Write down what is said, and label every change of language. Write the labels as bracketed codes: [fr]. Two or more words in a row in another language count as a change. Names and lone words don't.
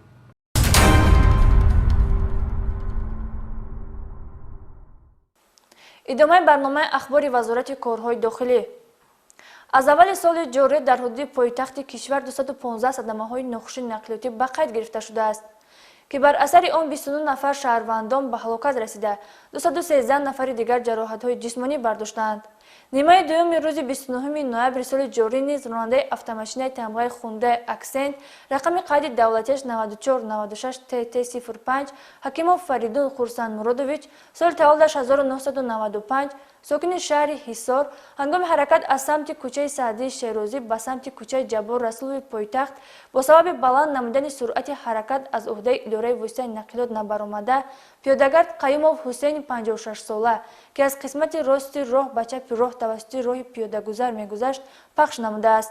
[tg] идомаи барномаи ахбори вазорати корҳои дохилӣ. аз аввали соли ҷорӣ дар ҳудуди пойтахти кишвар 215 садамаҳои нохуши нақлиётӣ ба қайд гирифта шудааст ки бар асари он 29 нафар шаҳрвандон ба ҳалокат расида 213 нафари дигар ҷароҳатҳои ҷисмонӣ бардоштаанд. [fa] نیمه دوم روز 29 نوامبر سال جاری نیز راننده [tg] автомашинаи тамғаи хундай аксент рақами қайди давлатиаш 9496 ТТ05 Ҳакимов Фаридун Хурсанмуродович соли таваллудаш 1995 сокини шаҳри Ҳисор ҳангоми ҳаракат аз самти кӯчаи Саъдии Шерозӣ ба самти кӯчаи Ҷабор Расулови пойтахт бо сабаби баланд намудани суръати ҳаракат аз уҳдаи идораи воситаи нақлиёт набаромада пиёдагард Қаюмов Ҳусейни 56 сола ки аз қисмати рости роҳ ба чапи роҳ тавассути роҳи пиёдагузар мегузашт пахш намудааст.